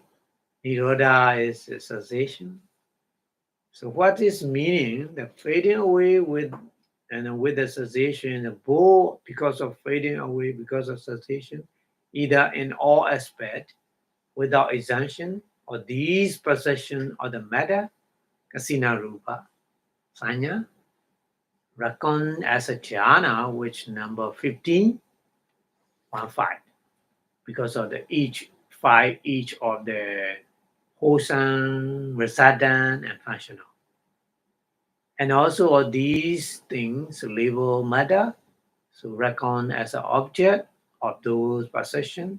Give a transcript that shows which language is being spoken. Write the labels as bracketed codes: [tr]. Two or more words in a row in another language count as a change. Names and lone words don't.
[en] Nirodha is a cessation. So what is meaning? The fading away with the cessation, both because of fading away, because of cessation, either in all aspect, without exemption, or these possession of the matter, [pi] kasina rupa, sanya, [en] reckoned as a jhana, which number 15, 1-5, because of the each of the wholesome, resident, and functional. And also all these things label matter, so reckon as an object of those possession.